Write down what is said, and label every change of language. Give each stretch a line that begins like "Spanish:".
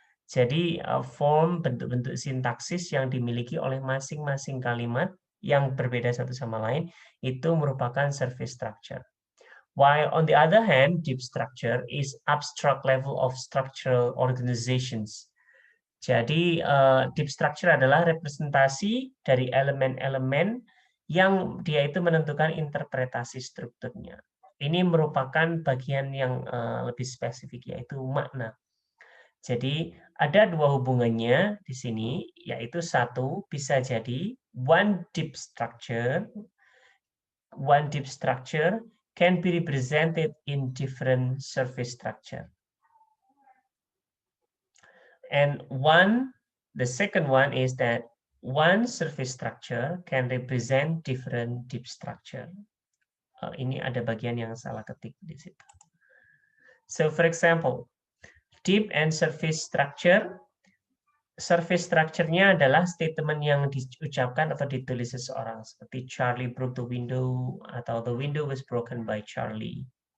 Indonesian: Jadi form bentuk-bentuk sintaksis yang dimiliki oleh masing-masing kalimat yang berbeda satu sama lain itu merupakan surface structure.
English: While on the other hand, deep structure is abstract level of structural organizations.
Indonesian: Jadi deep structure adalah representasi dari elemen-elemen yang dia itu menentukan interpretasi strukturnya. Ini merupakan bagian yang lebih spesifik, yaitu makna. Jadi ada dua hubungannya di sini, yaitu satu bisa jadi
English: one deep structure can be represented in different surface structure. And the second one is that one surface structure can represent different deep structure.
Indonesian: Ini ada bagian yang salah ketik di situ.
English: So for example, deep and surface structure.
Indonesian: Surface structure-nya adalah statement yang diucapkan atau ditulis seseorang, seperti
English: Charlie broke the window
Indonesian: atau
English: the window was broken by Charlie.